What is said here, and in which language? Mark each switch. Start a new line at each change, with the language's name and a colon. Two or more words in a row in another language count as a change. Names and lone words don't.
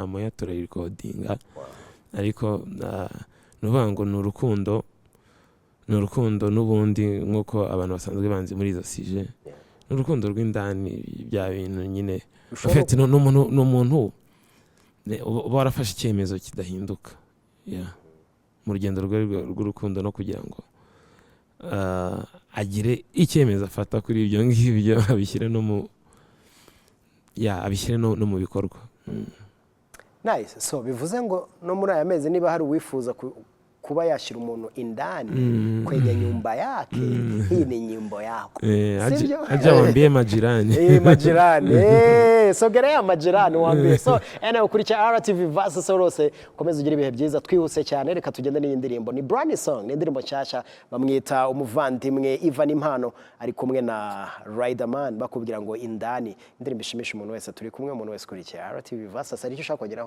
Kinyarwanda: 1 turayirecordinga ariko nuvuga ngo ni urukundo n'ubundi nk'uko abantu basanzwe banzi muri izo sije n'urukundo rw'indani bya bintu nyine ufite n'umuntu uba warafashe icyemezo kidahinduka mu rugendo rw'urukundo no kugira ngo agire icyemezo afata kuri ibyo ngibyo abishyire no mu bikorwa nice so bivuze ngo no muri aya mezi niba hari uwifuza kuba yashyira umuntu indani
Swahili: kwenye nyumba yake hii ni nyimbo yako aje waambie majirani majirani sogelea majirani waambie
Kinyarwanda: so ukurikira RTV Vasa Sorose komeza ugira ibihe byiza twihuse cyane reka tugende n'iyi ndirimbo ni
English: brand song
Kinyarwanda: ni indirimbo cyashya bamwita umuvandimwe Ivan Impano ari kumwe na Riderman bakubwira ngo indani indirimbo ishimisha umuntu wese turi kumwe umuntu wese kurikira RTV Vasa sari cyo ushaka kugeraho